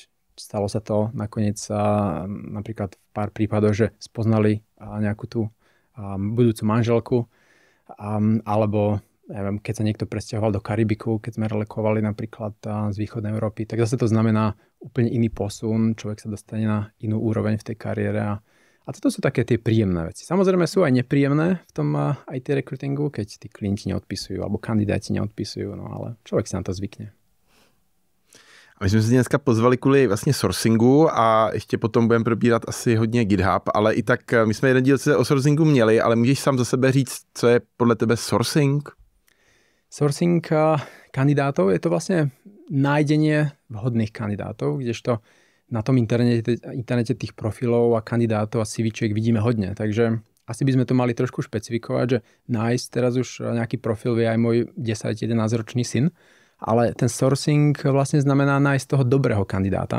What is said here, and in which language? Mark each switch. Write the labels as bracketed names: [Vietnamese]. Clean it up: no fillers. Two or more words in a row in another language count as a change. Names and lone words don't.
[Slovak] Stalo sa to nakoniec napríklad v pár prípadoch, že spoznali nejakú tú budúcu manželku, alebo neviem, keď sa niekto presťahoval do Karibiku, keď sme relokovali napríklad z východnej Európy, tak zase to znamená úplne iný posun, človek sa dostane na inú úroveň v tej kariére a toto sú také tie príjemné veci. Samozrejme sú aj nepríjemné v tom IT recruitingu, keď tí klienti neodpisujú alebo kandidáti neodpisujú, no ale človek sa na to zvykne. [Czech] A my jsme se dneska pozvali kvůli vlastně sourcingu a ještě potom budeme probírat asi hodně GitHub, ale i tak my jsme jeden díl o sourcingu měli, ale můžeš sám za sebe říct, co je podle tebe sourcing? [Slovak] Sourcing kandidátov je to vlastne nájdenie vhodných kandidátov, kdežto na tom internete tých profilov a kandidátov a CVčiek vidíme hodne, takže asi by sme to mali trošku špecifikovať, že nájsť teraz už nejaký profil vie aj môj 10-11 ročný syn, ale ten sourcing vlastne znamená nájsť toho dobrého kandidáta.